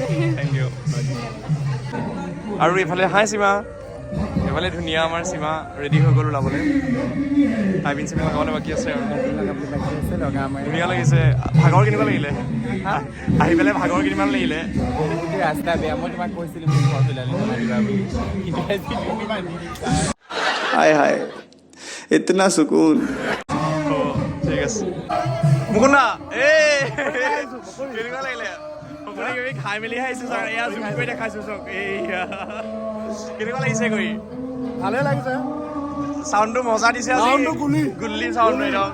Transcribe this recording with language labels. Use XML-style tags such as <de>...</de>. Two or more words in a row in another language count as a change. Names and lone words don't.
<en>thank you</en> <as>আৰু এইফালে হাই সীমা এইফালে ধুনীয়া আমাৰ সীমা ৰেডি হৈ গ'ল ওলাবলৈ টাইপিং চিমি লগাবলৈ বাকী আছে আৰু ধুনীয়া লাগিছে ভাগৰ কেনেকুৱা লাগিলে আহি পেলাই ভাগৰ কিমান লাগিলে ৰাস্তা বেয়া মই তোমাক কৈছিলো মোক ঘৰ চলালি</as> <hi>हाय हाय इतना सुकून</hi> <as>ঠিক আছে মুকুন্দা এই কেনেকুৱা লাগিলে সকলোৱে কিবি খাই মেলি আহিছোঁ ছাৰ এয়া জুম কৰি দেখাইছোঁ চক এইয়া কেনেকুৱা লাগিছে কৰি ভালে লাগিছে সাউন্ডটো মজা দিছে আজি সাউন্ডটো গুল্লি সাউন্ড একদম</as>